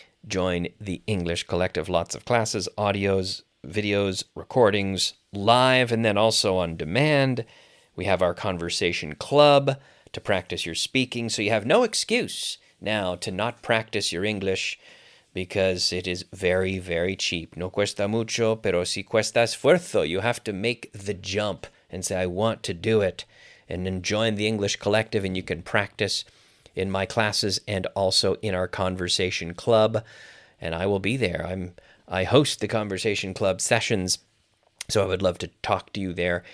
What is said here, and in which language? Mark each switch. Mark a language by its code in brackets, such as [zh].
[en] Join the English Collective. Lots of classes, audios, videos, recordings, live, and then also on demand. We have our conversation club to practice your speaking, so you have no excuse now to not practice your English because it is very, very cheap. [es] No cuesta mucho, pero si cuesta esfuerzo. [en] You have to make the jump and say, I want to do it. And then join the English Collective, and you can practice in my classes and also in our conversation club. And I will be there. I host the conversation club sessions, so I would love to talk to you there.